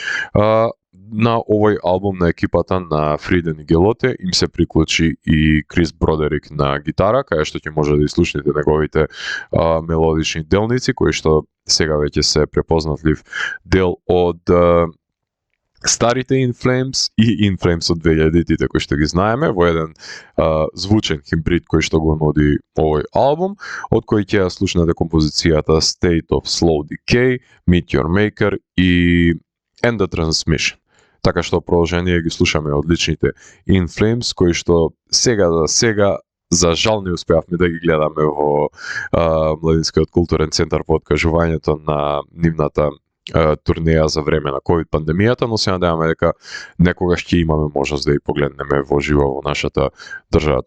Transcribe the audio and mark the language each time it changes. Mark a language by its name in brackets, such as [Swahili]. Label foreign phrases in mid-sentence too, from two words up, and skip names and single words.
[Macedonian] На овој албум на екипата на Фриден и Гелоте им се приклучи и Крис Бродерик на гитара, кај што ќе може да слушнете неговите мелодични делници, кои што сега веќе се препознатлив дел од старите In Flames и In Flames од 2000-тите кои што ги знаеме во еден звучен хибрид кој што го нуди овој албум, од кој ќе слушнете композицијата State of Slow Decay, Meet Your Maker и End the Transmission. Така што продолжение ги слушаме одличните In Flames кои што сега за жал не успеавме да ги гледаме во Младинскиот културен центар по откажувањето на нивната турнеја за време на COVID пандемијата, но се надеваме дека некогаш ќе имаме можност да ја погледнеме во живо во нашата држава.